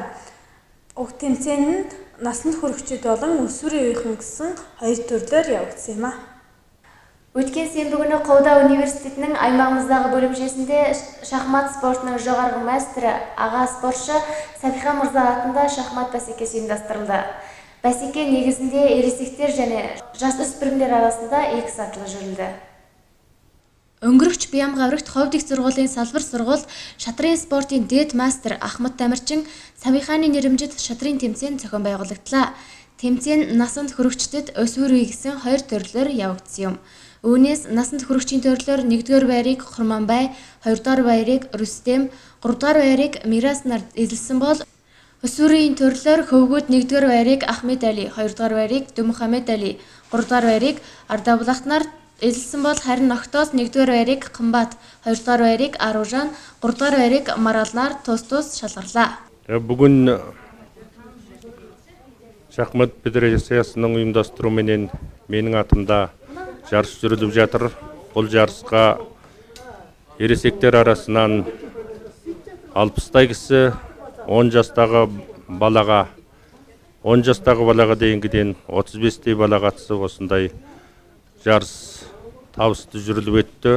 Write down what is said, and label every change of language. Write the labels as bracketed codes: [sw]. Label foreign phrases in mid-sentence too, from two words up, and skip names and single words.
[mn] Уг тэмцээнд насанд хүрэгчид болон өсвөрийн үеийнхэн гэсэн хоёр төрлөөр явагдсан юм а. [kk] Өткен сенбі күні Қобда университетінің аймағымыздағы бөлімшесінде шахмат спортының жоғарғы мастері аға спортшы Сабиха Мырза атында шахмат бәсекесі ұйымдастырылды. Бәсеке негізінде ересектер және жасөспірімдер арасында 2 сатылы жүрілді. [mn] Өнгөрөгч Бямб гарагт Ховд их сургуулийн салбар сургуульд шатрын спортын дээд мастер Ахмад Тамирчин Сабиханы нэрэмжит шатрын тэмцээн зохион байгуулагдлаа. Тэмцээн насанд хүрэгчдэд өсвөр үе гэсэн хоёр төрлөөр явагдсан юм. Үүнээс насанд хүрэгчийн төрлөөр 1-р байрыг Хурманбай, 2-р байрыг Рүстэм, 3-р байрыг Мирас нар эзэлсэн бол өсвөрийн төрлөөр хөвгүүд 1-р байрыг Ахмед Али, 2-р байрыг Дүмхамед Али, 3-р байрыг Ардабулах нар эзэлсэн бол харин ноктоос 1-р байрыг Қымбат, 2-р байрыг Аружан, 3-р байрыг Марал нар тус шалгарлаа. [kk] Бүгін шахмат федерациясының ұйымдастыруымен менің атымда жарыс жүріліп жатыр. Бұл жарысқа ересектер арасынан 60 кісі 10 жастағы балаға дейінгіден 35 бала қатысып осындай жарыс табысты жүріліп өтті.